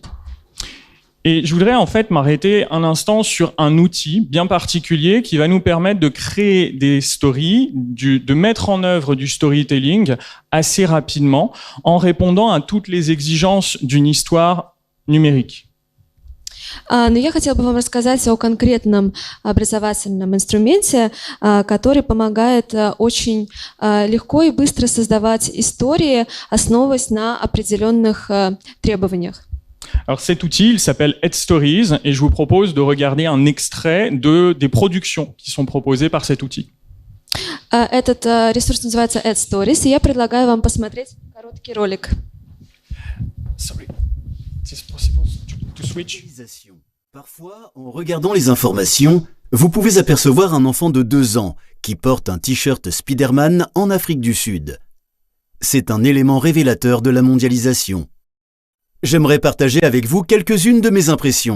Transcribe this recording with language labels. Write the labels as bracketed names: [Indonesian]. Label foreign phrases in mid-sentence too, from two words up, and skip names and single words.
[French] Et je voudrais en fait m'arrêter un instant sur un outil bien particulier qui va nous permettre de créer des stories, de mettre en œuvre du storytelling assez rapidement en répondant à toutes les exigences d'une histoire numérique. [Russian] Но я хотела бы вам рассказать о конкретном образовательном инструменте, который помогает очень легко и быстро создавать истории, основываясь на определенных требованиях. [French] Alors cet outil, il s'appelle EdStories et je vous propose de regarder un extrait des productions qui sont proposées par cet outil. [Russian] Этот ресурс называется EdStories, и я предлагаю вам посмотреть короткий ролик. [English] Sorry. C'est possible to switch? [French] Parfois, en regardant les informations, vous pouvez apercevoir un enfant de 2 ans qui porte un t-shirt Spider-Man en Afrique du Sud. C'est un élément révélateur de la mondialisation. J'aimerais partager avec vous quelques-unes de mes impressions.